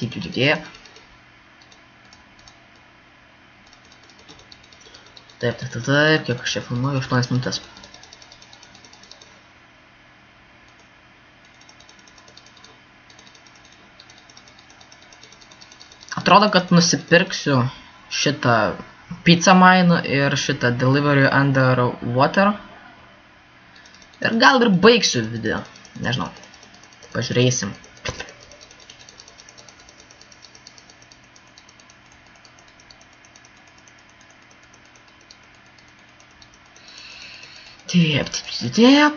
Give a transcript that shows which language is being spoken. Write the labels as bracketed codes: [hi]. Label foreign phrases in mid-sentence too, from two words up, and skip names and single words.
[lt] Taip, kiek aš čia filmuoju, 8 minutės. Atrodo, kad nusipirksiu šitą [en] pizza mine [lt] ir šitą [en] delivery under water. [lt] Ir gal ir baigsiu video, nežinau, pažiūrėsim. Taip.